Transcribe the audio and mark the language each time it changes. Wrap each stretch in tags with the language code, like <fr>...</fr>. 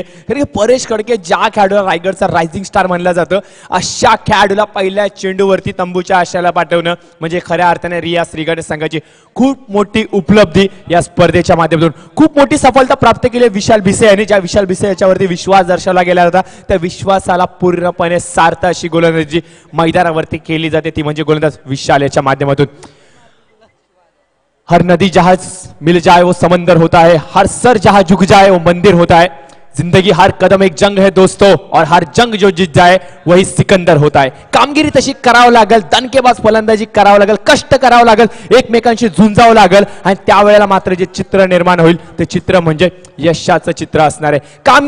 <mr>कारण की परेश खडके ज्या खेळाडूला रायगडचा रायझिंग स्टार मानला जातं, अशा खेळाडूला पहिल्या चेंडूवरती तंबूच्या आशाला पाठवणं म्हणजे खऱ्या अर्थाने रिया श्रीगणेश संघाची खूप मोठी उपलब्धी. या स्पर्धेच्या माध्यमातून खूप मोठी सफलता प्राप्त केली विशाल भिसे यांनी. ज्या विशाल भिसे याच्यावरती विश्वास दर्शवला गेला होता, त्या विश्वासाला पूर्णपणे सार्थ अशी गोलंदाजी मैदानावरती केली जाते, ती म्हणजे गोलंदाज विशाल याच्या माध्यमातून.</mr> <hi>हर नदी जहां मिल जाए वो समंदर होता है, हर सर जहां झुक जाए वो मंदिर होता है. जिंदगी हर कदम एक जंग है दोस्तों, और हर जंग जो जीत जाए वही सिकंदर होता है.</hi> <mr>कामगिरी तशी करावं लागेल, दणकेबाज फलंदाजी करावं लागेल, कष्ट करावं लागेल, एकमेकांशी झुंजावं लागेल, आणि त्यावेळेला मात्र जे चित्र निर्माण होईल ते चित्र म्हणजे यशाचं चित्र असणार आहे.</mr>